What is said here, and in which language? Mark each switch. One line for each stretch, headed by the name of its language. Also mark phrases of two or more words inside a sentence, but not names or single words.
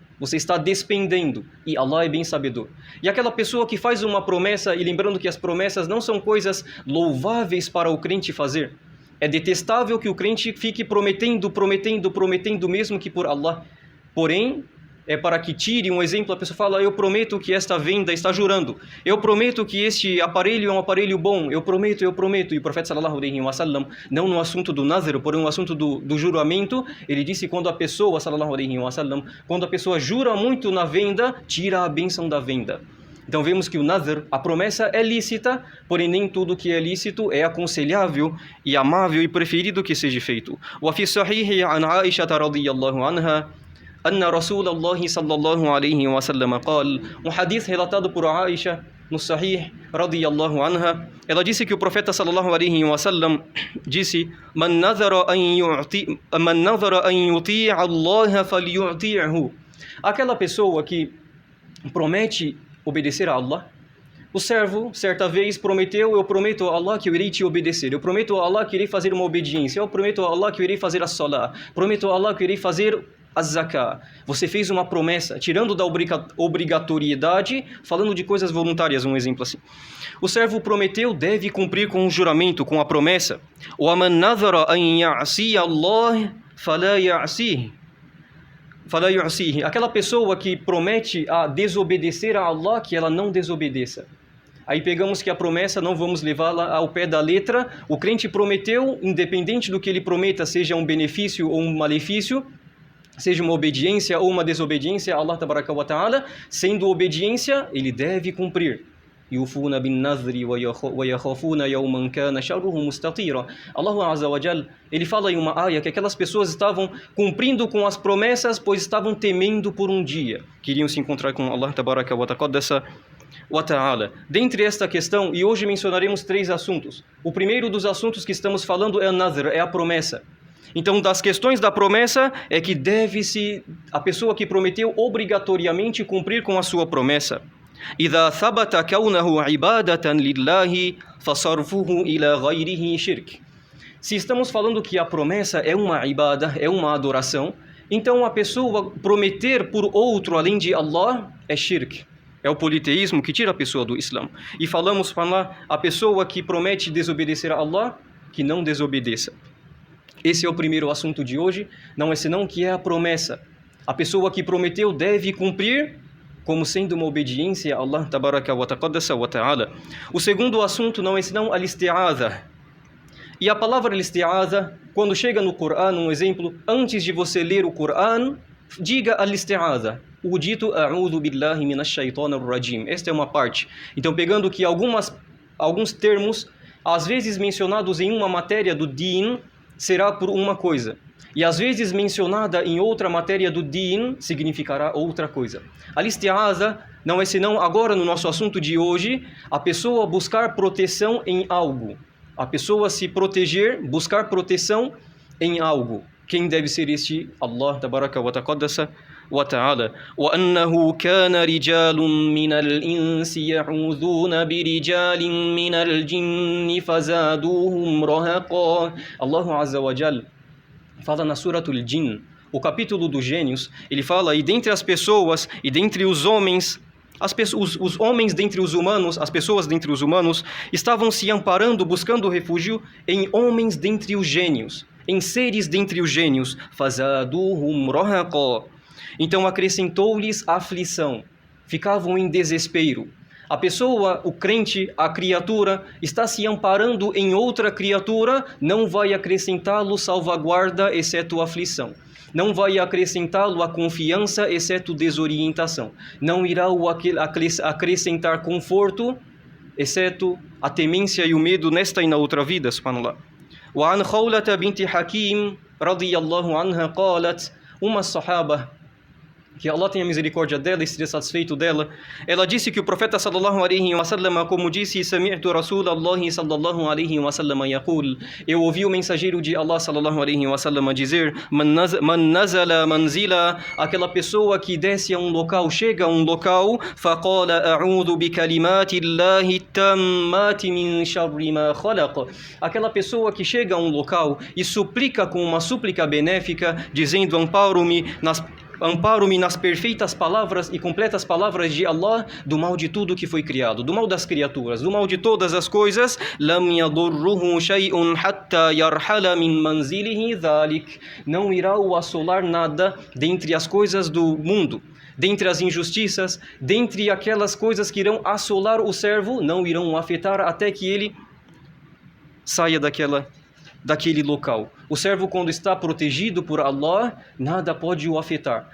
Portuguese: Você está despendendo e Allah é bem sabedor. E aquela pessoa que faz uma promessa, e lembrando que as promessas não são coisas louváveis para o crente fazer. É detestável que o crente fique prometendo mesmo que por Allah. Porém, é para que tire um exemplo, a pessoa fala, eu prometo que esta venda, está jurando, eu prometo que este aparelho é um aparelho bom, eu prometo, e o profeta
Arabic: صلى الله عليه وسلم,
Portuguese: não no assunto do nazir, porém no assunto do juramento, ele disse quando a pessoa,
Arabic: صلى الله عليه وسلم,
Portuguese: quando a pessoa jura muito na venda, tira a bênção da venda. Então vemos que o nazir, a promessa é lícita, porém nem tudo que é lícito é aconselhável e amável e preferido que seja feito.
Arabic: وفي صحيح عن عائشة رضي الله عنها أن رسول الله صلى الله عليه وسلم قال, hadith
Portuguese: relatado por Aisha no Sahih
Arabic: رضي الله عنها,
Portuguese: ela disse que o profeta
Arabic: صلى الله عليه وسلم
Portuguese: disse:
Arabic: من نذر أن يطيع الله فليطعه.
Portuguese: Aquela pessoa que promete obedecer a Allah. O servo, certa vez, prometeu, eu prometo a Allah que eu irei te obedecer, eu prometo a Allah que irei fazer uma obediência, eu prometo a Allah que eu irei fazer a salah, prometo a Allah que eu irei fazer a zakah. Você fez uma promessa, tirando da obrigatoriedade, falando de coisas voluntárias, um exemplo assim. O servo prometeu, deve cumprir com o juramento, com a promessa.
Arabic: وَمَنْ نَذَرَ أَنْ يَعْصِيَ اللَّهِ فَلَا يَعْصِيهِ.
Portuguese: Aquela pessoa que promete a desobedecer a Allah, que ela não desobedeça. Aí pegamos que a promessa, não vamos levá-la ao pé da letra. O crente prometeu, independente do que ele prometa, seja um benefício ou um malefício, seja uma obediência ou uma desobediência a
Arabic: الله تبارك وتعالى,
Portuguese: sendo obediência, ele deve cumprir.
Arabic: يوفون بالنذر ويخافون يوما كان شره مستطيرا. الله عز وجل,
Portuguese: ele fala em uma área que aquelas pessoas estavam cumprindo com as promessas, pois estavam temendo por um dia, queriam se encontrar com
Arabic: الله تبارك وتعالى.
Portuguese: Dentre esta questão, e hoje mencionaremos 3 assuntos. O primeiro dos assuntos que estamos falando é a nadhr, é a promessa. Então, das questões da promessa é que deve-se, a pessoa que prometeu, obrigatoriamente cumprir com a sua promessa.
Arabic: إذا ثبت كونه عبادة لله فصرفه إلى غيره شرك.
Portuguese: Se estamos falando que a promessa é uma ibada, é uma adoração, então a pessoa prometer por outro além de Allah é shirk. É o politeísmo que tira a pessoa do Islã. E falamos para lá, a pessoa que promete desobedecer a Allah, que não desobedeça. Esse é o primeiro assunto de hoje, não é senão que é a promessa. A pessoa que prometeu deve cumprir como sendo uma obediência a
Arabic: الله تبارك وتعالى.
Portuguese: O segundo assunto não é senão al-isti'adha. E a palavra al-isti'adha, quando chega no Corão, um exemplo, antes de você ler o Corão, diga al-isti'adha. O dito
Arabic: أعوذ بالله من الشيطان الرجيم.
Portuguese: Esta é uma parte. Então, pegando que alguns termos, às vezes mencionados em uma matéria do din, será por uma coisa. E às vezes mencionada em outra matéria do din, significará outra coisa. Al-isti'adha não é senão, agora no nosso assunto de hoje, a pessoa buscar proteção em algo. A pessoa se proteger, buscar proteção em algo. Quem deve ser este?
Arabic: الله تبارك وتعالى. وَأَنَّهُ كَانَ رِجَالٌ مِّنَ الْإِنسِ يَعُوذُونَ بِرِجَالٍ مِّنَ الْجِنِّ فَزَادُوهُمْ رَهَقًا. الله عز وجل
Portuguese: fala na Suratul Jinn, o capítulo dos gênios, ele fala, e dentre as pessoas, e dentre os homens, os homens dentre os humanos, as pessoas dentre os humanos, estavam se amparando, buscando refúgio em homens dentre os gênios, em seres dentre os gênios.
Arabic: فَزَادُوهُمْ رَهَقًا.
Portuguese: Então acrescentou-lhes aflição, ficavam em desespero. A pessoa, o crente, a criatura, está se amparando em outra criatura, não vai acrescentá-lo salvaguarda, exceto aflição. Não vai acrescentá-lo a confiança, exceto desorientação. Não irá o acrescentar conforto, exceto a temência e o medo nesta e na outra vida, subhanallah.
Arabic: وعن خولة بنت حكيم رضي الله عنها قالت,
Portuguese: uma sahaba, que Allah tenha misericórdia dela e esteja satisfeito dela, ela disse que o profeta
Arabic: صلى الله عليه وسلم,
Portuguese: como disse,
Arabic: سمعت رسول الله صلى الله عليه وسلم يقول,
Portuguese: eu ouvi o mensageiro de Allah
Arabic: صلى الله عليه وسلم
Portuguese: dizer,
Arabic: من نزل منزلا,
Portuguese: aquela pessoa que desce a um local, chega a um local,
Arabic: فقال أعوذ بكلمات الله التامات من شر ما خلق,
Portuguese: aquela pessoa que chega a um local e suplica com uma súplica benéfica, dizendo, amparo-me nas perfeitas palavras e completas palavras de Allah do mal de tudo que foi criado, do mal das criaturas, do mal de todas as coisas.
Arabic: لم يضره شيء حتى يرتحل من منزله ذلك.
Portuguese: Não irá o assolar nada dentre as coisas do mundo, dentre as injustiças, dentre aquelas coisas que irão assolar o servo, não irão o afetar até que ele saia daquele local. O servo, quando está protegido por Allah, nada pode o afetar.